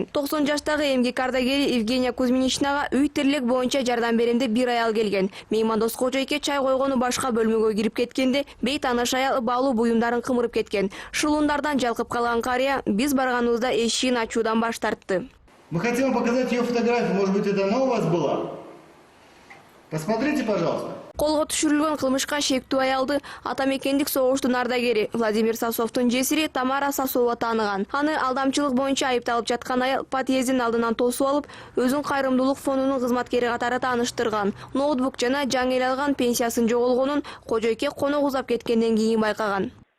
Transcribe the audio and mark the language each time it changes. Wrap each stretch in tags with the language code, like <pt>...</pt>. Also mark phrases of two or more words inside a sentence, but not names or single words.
<ky>90 жаштагы эмгек ардагери Евгения Кузьминичнага үй тирилек боюнча жардам беремде бир аял келген. Меймандос кожойке чай койгону башка бөлмөгө кирип кеткенде, бейтааныш аял баалуу буюмдарын кымырып кеткен. Шылуундардан жалкып калган карыя биз барганыбызда эшигин ачуудан баш тартты.</ky> <ru>Мы хотим показать ее фотографию, может быть, это она у вас была? Посмотрите, пожалуйста.</ru> <ky>Колго түшүрүлгөн кылмышка шектүү аялды атамекендик согуштун ардагери Владимир Сосовдун жесири Тамара Сосова тааныган. Аны алдамчылык боюнча айыпталып жаткан аял подъездин алдынан тосуп алып, өзүн кайрымдуулук фондунун кызматкери катары тааныштырган. Ноутбук жана жаңы эле алган пенсиясын жоголгонун кожойке конок узап кеткенден кийин байкаган.</ky>